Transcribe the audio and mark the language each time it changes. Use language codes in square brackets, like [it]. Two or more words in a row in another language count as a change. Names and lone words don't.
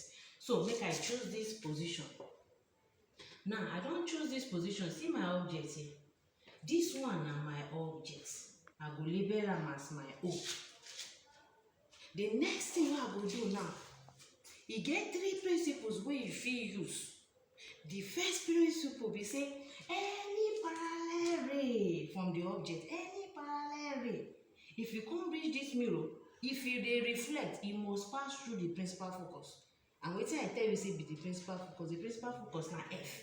[pcm] So make I choose this position. Now I don choose this position. See my object here. This one na my object. I go label am as my O. The next thing wey I go do now, e get 3 principles wey you fit use. The first principle be say any parallel ray from the object, any parallel ray, if you come reach this mirror, if you dey reflect, e must pass through the principal focus. And wetin I tell you say be the principal focus? The principal focus na F.